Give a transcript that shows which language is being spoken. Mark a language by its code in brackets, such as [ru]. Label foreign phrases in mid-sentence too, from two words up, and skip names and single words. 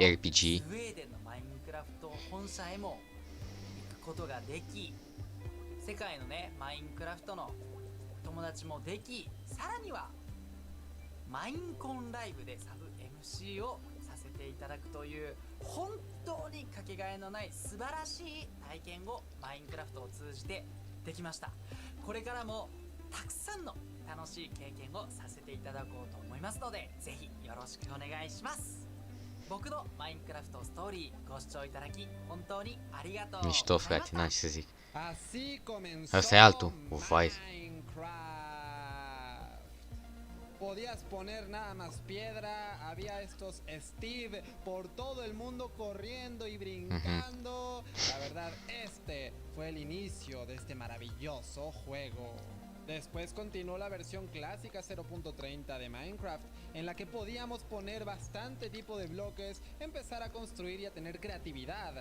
[ja] スウェーデンのマインクラフト本社へも行くことができ、世界のねマインクラフトの友達もでき、さらにはマインコンライブでサブ MC をさせていただくという本当にかけがえのない素晴らしい体験をマインクラフトを通じてできました。これからもたくさんの楽しい経験をさせていただこうと思いますので、ぜひよろしくお願いします。僕のマインクラフトストーリーご視聴いただき本当にありがとうございました。 [ro] Mișto, frate, n-am ce să zic. [es] Así comenzó [ro] Asta e altul, vai. [es] Minecraft. Podías poner nada más piedra, había estos Steve por todo el mundo corriendo y brincando. La verdad, este fue el inicio de este maravilloso juego. Después continuó la versión clásica 0.30 de Minecraft, en la que podíamos poner bastante tipo de bloques, empezar a construir y a tener creatividad.